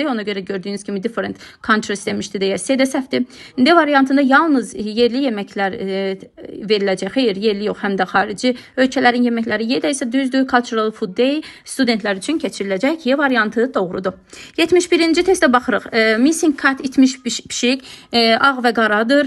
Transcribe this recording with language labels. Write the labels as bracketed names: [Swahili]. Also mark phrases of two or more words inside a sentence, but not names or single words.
[Azerbaijani] Ona görə gördüyünüz kimi [English] different countries [Azerbaijani] demişdi deyə C də səhvdir. D variantında yalnız yerli yeməklər veriləcək. Xeyr, yerli yox, həm də xarici ölkələrin yeməkləri. Y də isə düzdür. Cultural Food Day studentlər üçün keçiriləcək. Y variantı doğrudur. 71-ci testə baxırıq. [English] Missing cat, [Azerbaijani] itmiş pişik, ağ və qaradır.